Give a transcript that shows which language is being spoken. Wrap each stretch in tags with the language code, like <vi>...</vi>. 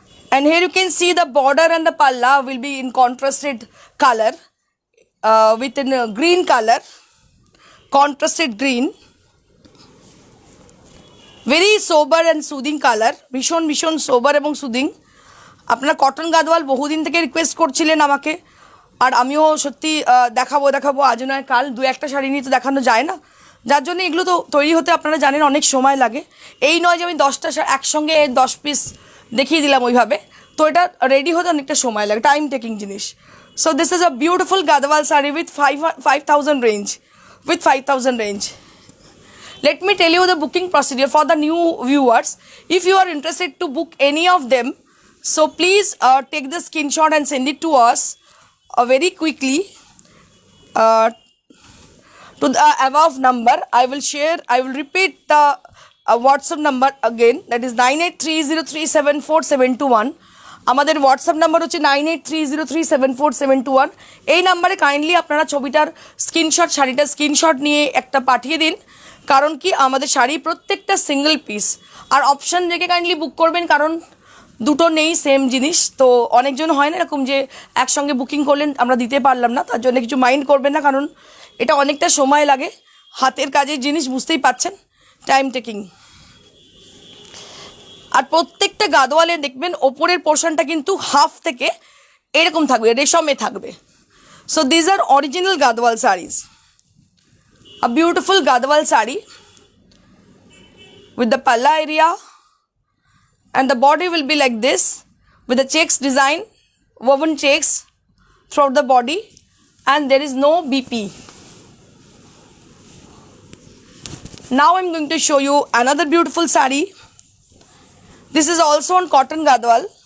<en>And here you can see the border and the palla will be in contrasted color, with a green color, contrasted green. Very sober and soothing color,</en> <bn>ভীষণ সোবার এবং soothing. আপনারা cotton Gadwal বহুদিন থেকে request করছিলেন আমাকে, আর আমিও সত্যি দেখাবো আজ নয় কাল, দু একটা শাড়ি নিয়ে তো দেখানো যায় না, যার জন্য এগুলো তো তৈরি হতে আপনারা জানেন অনেক সময় লাগে। এই নয় যে আমি 10টা একসঙ্গে 10 পিস দেখিয়ে দিলাম ওইভাবে, তো এটা রেডি হতে অনেকটা সময় লাগে, টাইম টেকিং জিনিস।</bn> <en>So this is a beautiful Gadwal sari with 5000 range, with 5000 range. Let me tell you the booking procedure for the new viewers. If you are interested to book any of them, so please take the screenshot and send it to us very quickly to the above number. I will repeat the WhatsApp number again, that is 9830374721.</en> <bn>আমাদের WhatsApp number হচ্ছে 9830374721। এই নাম্বারে kindly আপনারা ছবিটার screenshot, শাড়িটার screenshot নিয়ে একটা পাঠিয়ে দিন, কারণ কি আমাদের শাড়ি প্রত্যেকটা সিঙ্গেল পিস, আর অপশান রেখে কাইন্ডলি বুক করবেন, কারণ দুটো নেই সেম জিনিস। তো অনেকজন হয় না এরকম যে একসঙ্গে বুকিং করলেন আমরা দিতে পারলাম না, তার জন্য কিছু মাইন্ড করবেন না, কারণ এটা অনেকটা সময় লাগে, হাতের কাজের জিনিস বুঝতেই পাচ্ছেন, টাইম টেকিং। আর প্রত্যেকটা গাদওয়ালে দেখবেন ওপরের পোর্শনটা কিন্তু হাফ থেকে এরকম থাকবে, রেশমে থাকবে।</bn> <en>So these are original Gadwal saris, a beautiful Gadwal sari. with the palla area, and the body will be like this with the checks design, woven checks throughout the body, and there is no BP. Now I'm going to show you another beautiful sari. This is also on cotton gadwal.</en>